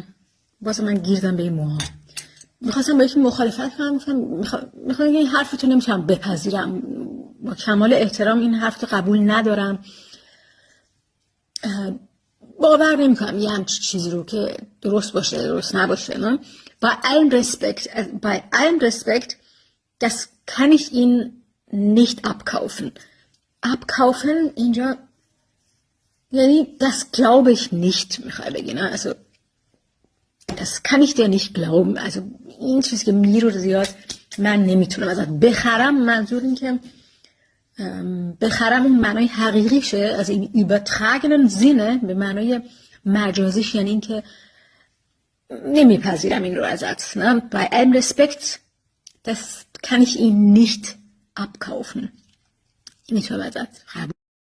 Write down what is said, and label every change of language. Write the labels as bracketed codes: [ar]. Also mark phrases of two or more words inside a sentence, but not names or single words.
[fa] باز من گیردم به این موها. میخواستم با یکی مخالفت کنم، میخوام این حرفتو نمیتونم بپذیرم، با کمال احترام این حرفتو قبول ندارم، باور نمیکنم یه همچین چیزی رو که درست باشه درست نباشه. نه؟ [de] Bei allem Respekt, das kann ich ihn nicht abkaufen. [fa] Abkaufen اینجا یعنی [de] das glaube ich nicht [fa] میخوای بگی، نه؟ [de] Also das kann ich dir nicht glauben. [fa] Also این چیزی که میگی رو زیاد من نمیتونم ازت بخرم. منظور این که بخرم اون معنای حقیقیشه، از این [de] übertragenen Sinne [fa] به معنای مجازیش، یعنی این که نمیپذیرم این رو ازت. نه؟ [de] Bei allem Respekt, das kann ich ihn nicht abkaufen. [fa] نمیتونم ازت